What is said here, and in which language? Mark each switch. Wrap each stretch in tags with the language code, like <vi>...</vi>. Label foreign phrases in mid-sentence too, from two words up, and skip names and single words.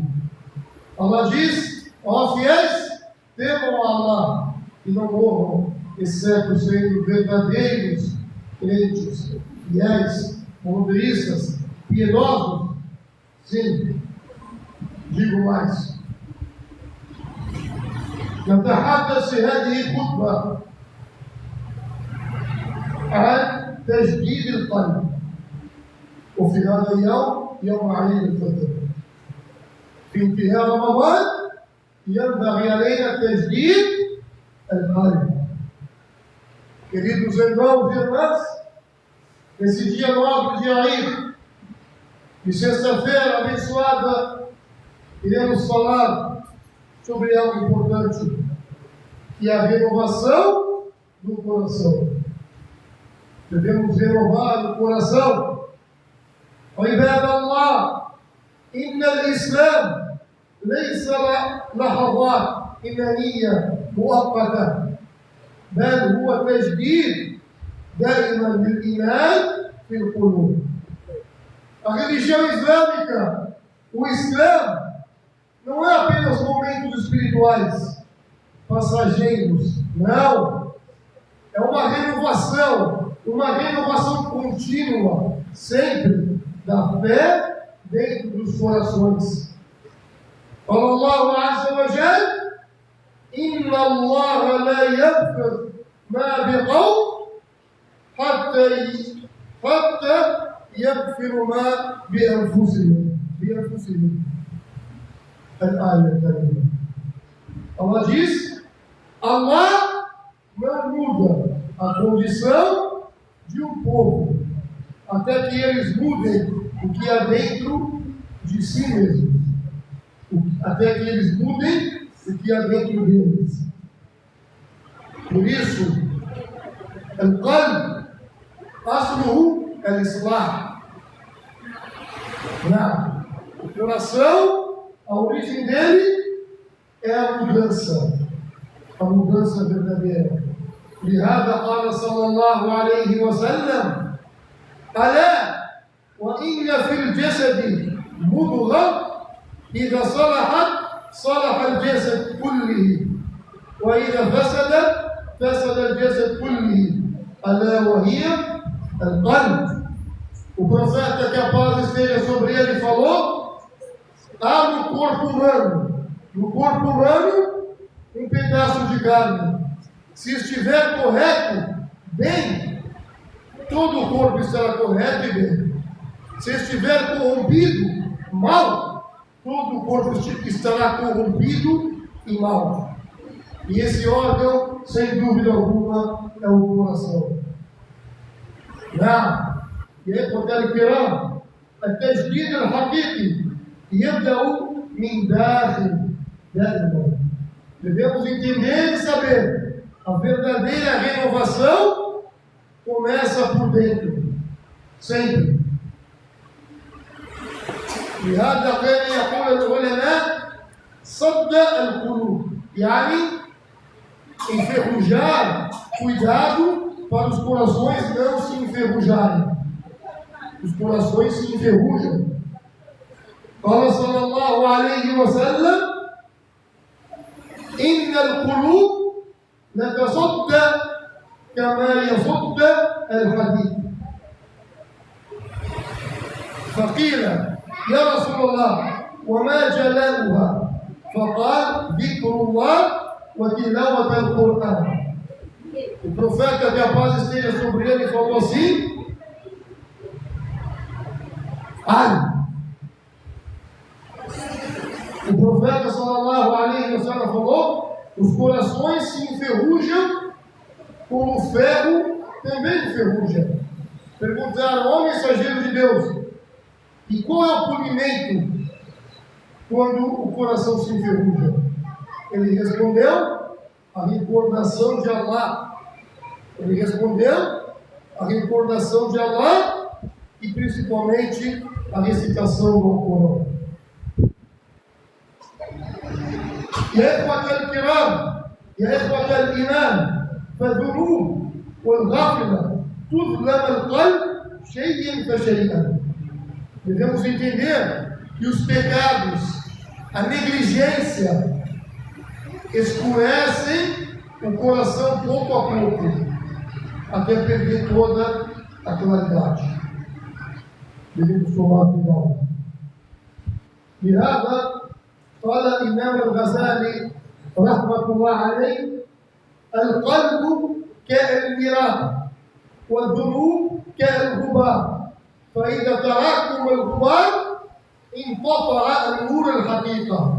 <pt>Allah diz: ó fiéis, temam a Allah e não morram, exceto sendo verdadeiros crentes, fiéis, monoteístas, piedosos. Sim, digo mais.</pt> <ar>نتحدث هذه الخطبة عن تجديد القلب، وفي هذا اليوم يوم عيد الفطر. في انتهاء رمضان ينبغي علينا تجديد القلب.</ar> <pt>Queridos irmãos e irmãs, nesse dia 9 de Eid, de sexta-feira abençoada, iremos falar sobre algo importante, que é a renovação do coração. Devemos renovar o coração.</pt> <ar>عباد الله، إن الإسلام ليس لحظات إيمانية مؤقتة، بل هو تجديد دائما للإيمان في القلوب.</ar> <pt>A religião islâmica, o Islã, não é apenas momentos espirituais, passageiros. Não. É uma renovação contínua, sempre, da fé dentro dos corações.</pt> <ar>Fala الله عز وجل إن الله لا يغفر ما بقوم حتى يغفر ما بأنفسهم الآية الكريمة.</ar> <pt>Allah diz: Allah não muda a condição de um povo até que eles mudem o que há dentro de si mesmos, até que eles mudem o que há dentro deles. Por isso,</pt> <ar>القلب أصله الإصلاح.</ar> <pt>O coração, a origem dele é a mudança verdadeira.</pt> <ar>لهذا قال صلى الله عليه وسلم: ألا وإن في الجسد مضغة إذا صلحت صلح الجسد كله وإذا فسدت فسد الجسد كله ألا وهي القلب.</ar> <pt>O profeta, que a paz esteja sobre ele, falou: há no corpo humano um pedaço de carne. Se estiver correto, bem, todo o corpo estará correto e bem. Se estiver corrompido, mal, todo o corpo estará corrompido e mal. E esse órgão, sem dúvida alguma, é o coração.</pt> <ar>يا الكرام، التجديد الحقيقي يبدأ من داخل دائما.</ar> <pt>Devemos entender e saber: a verdadeira renovação começa por dentro, sempre.</pt> <ar>لهذا كان يقول العلماء: صد القلوب، يعني</ar> <pt>enferrujar, cuidado para os corações não se enferrujarem. Os corações se enferrujam.</pt> <ar>قال صلى الله عليه وسلم: إن القلوب لتصدى كما يصدى الحديد. فقيل: يا رسول الله وما جلاؤها؟ فقال: ذكر الله وتلاوة القرآن.</ar> <pt>O profeta, que a paz esteja sobre ele, falou assim: o profeta</pt> <ar>صلى الله عليه وسلم</ar> <pt>falou: os corações se enferrujam como o ferro também enferruja. Perguntaram ao mensageiro de Deus: e qual é o punimento quando o coração se enferruja? Ele respondeu: a recordação de Allah. Ele respondeu: a recordação de Allah e principalmente a recitação do Alcorão.</pt> <ar>يا إخوة الكرام، يا إخوة الإيمان، فالذنوب والغفلة تظلم القلب شيئا فشيئا.</ar> <pt>Devemos entender que os pecados, a negligência, escurecem o coração pouco a pouco, até perder toda a claridade. Devemos tomar cuidado.</pt> <ar>لهذا قال الإمام الغزالي رحمة الله عليه: القلب كالمراء والذنوب كالغبار فإذا تراكم الغبار انطفأ النور الحقيقة.</ar>